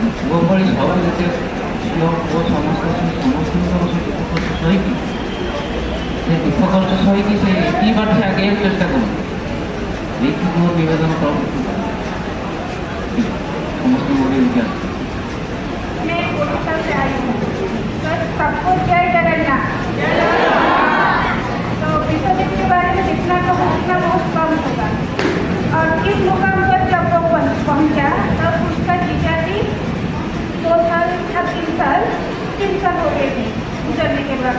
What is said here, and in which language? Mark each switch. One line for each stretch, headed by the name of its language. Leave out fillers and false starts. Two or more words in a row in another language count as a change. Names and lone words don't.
Odia: ପୁଅଭଳି ସବୁ ଯେତେ ଝିଅ ପୁଅ ସମସ୍ତଙ୍କର ସେ ଦୁଃଖ କଷ୍ଟ ସହିକି ସେ ଦୁଃଖ କଷ୍ଟ ସହିକି ସେ ଏତିକି ବାଟ ସେ ଆଗେଇବାକୁ ଚେଷ୍ଟା କରନ୍ତି। ଏଇଠି ମୋ ନିବେଦନ ପ୍ରଭୁ ସମସ୍ତଙ୍କୁ ଗୋଟିଏ ବିଚାର
Hindi: मैं उड़ीसा से आई हूँ। तो सबको जय जगन्नाथ। तो विश्वजीत के बारे में जितना कहूँ उतना बहुत कम होगा। और इस मुकाम पर जब वो पहुँचा तब उसका जीजा जी 2 साल या 3 साल हो गए थे गुजरने के बाद।